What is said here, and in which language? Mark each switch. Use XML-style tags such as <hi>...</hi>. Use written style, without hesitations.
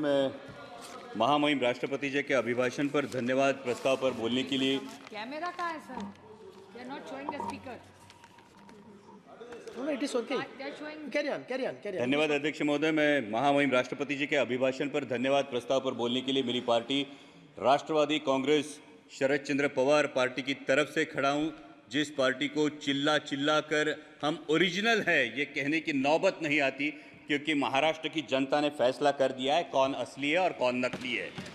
<hi>मैं महामहिम राष्ट्रपति जी के अभिभाषण पर धन्यवाद प्रस्ताव पर बोलने के लिए। कैमरा कहाँ है sir?</hi> <en>They are not showing the speaker. No, it is okay. They are showing. Carry on, carry on, carry on.</en> <hi>धन्यवाद अध्यक्ष महोदय। मैं महामहिम राष्ट्रपति जी के अभिभाषण पर धन्यवाद प्रस्ताव पर बोलने के लिए मेरी पार्टी राष्ट्रवादी कांग्रेस शरद चंद्र पवार पार्टी की तरफ से खड़ा हूं, जिस पार्टी को चिल्ला चिल्ला कर हम ओरिजिनल है ये कहने की नौबत नहीं आती, क्योंकि महाराष्ट्र की जनता ने फैसला कर दिया है कौन असली है और कौन नकली है।</hi>